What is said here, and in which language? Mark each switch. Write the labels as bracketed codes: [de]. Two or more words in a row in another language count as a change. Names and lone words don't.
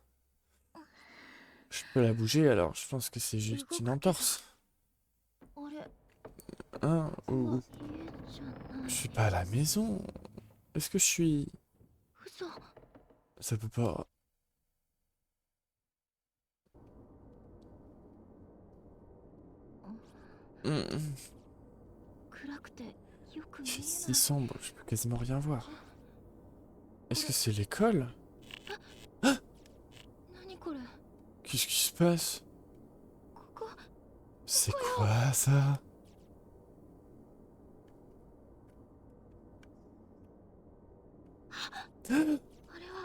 [fr] Je peux la bouger alors, je pense que c'est juste une entorse. [ja] あれ [fr] Hein? Ou [ja] 家じゃない [fr] je suis pas à la maison. Est-ce que je suis... [ja] 嘘 [fr] Ça peut pas... Hmm. [ja] 暗くてよく見 [fr] C'est [ja] え [fr] si [ja] ない [fr] sombre, je peux quasiment rien voir. Est-ce que c'est l'école? [ja] 何これ [fr] Qu'est-ce qui se passe? [ja] ここ [fr] C'est quoi ça? [ja] あれは